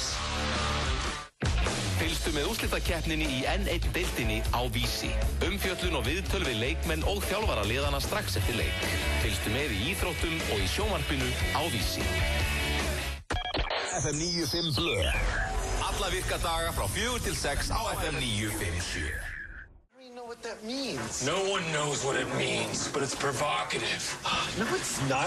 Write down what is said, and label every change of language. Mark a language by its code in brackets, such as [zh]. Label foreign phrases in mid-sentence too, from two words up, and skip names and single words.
[is] Fylgstu með úrslitakeppninni í N1 deildinni á Vísi. Umfjöllun og viðtöl við leikmenn og þjálfara liðana strax eftir leik. Fylgstu með í íþróttum og í sjónvarpinu á Vísi. FM 95 Blö. Alla virka daga frá 4 til 6 á FM 957. [en] What that means? No one knows what it means, but it's provocative. No, it's not.